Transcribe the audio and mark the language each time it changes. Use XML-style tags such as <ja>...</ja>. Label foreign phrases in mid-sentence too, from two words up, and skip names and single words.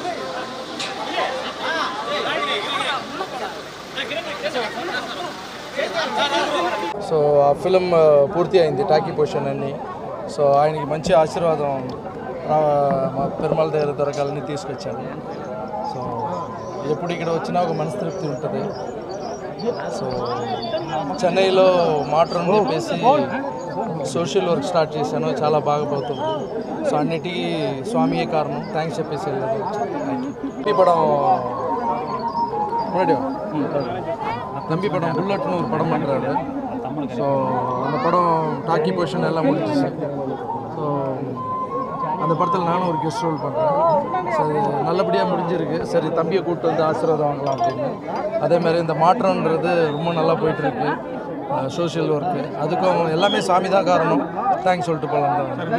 <te>సో ఆ ఫిలిం పూర్తి అయింది</te> <en>talkie position</en> <te>అన్ని సో ఆయనకి మంచి ఆశీర్వాదం మా పెరుమాళ దగ్గర దొరకాలని తీసుకొచ్చాను సో ఎప్పుడు ఇక్కడ వచ్చినా ఒక మనస్తృప్తి ఉంటుంది సో చెన్నైలో మాట్రన్ చెప్పేసి</te> <en>social work start</en> <te>చేశాను చాలా బాగా పోతుంది సో అన్నిటికీ స్వామియే కారణం థ్యాంక్స్ చెప్పేసి వెళ్ళదు</te> <ta>படம் முன்னாடி தம்பி படம் புல்லட்னு ஒரு படம் பண்ணுறாரு ஸோ அந்த படம்</ta> <en>talkie position</en> <ta>எல்லாம் முடிஞ்சிச்சு ஸோ அந்த படத்தில் நானும் ஒரு</ta> <en>guest role</en> <ta>பண்ணுறேன் ஸோ அது நல்லபடியாக முடிஞ்சிருக்கு சரி தம்பியை கூப்பிட்டு வந்து ஆசீர்வாதம் வாங்கலாம் அப்படின்னு அதேமாதிரி இந்த மாற்றம்ன்றது ரொம்ப நல்லா போயிட்டுருக்கு</ta> <en>social work</en> <ta>அதுக்கும் எல்லாமே சாமி தான் காரணம் தேங்க்ஸ் சொல்லிட்டு போகலாம் தான்</ta>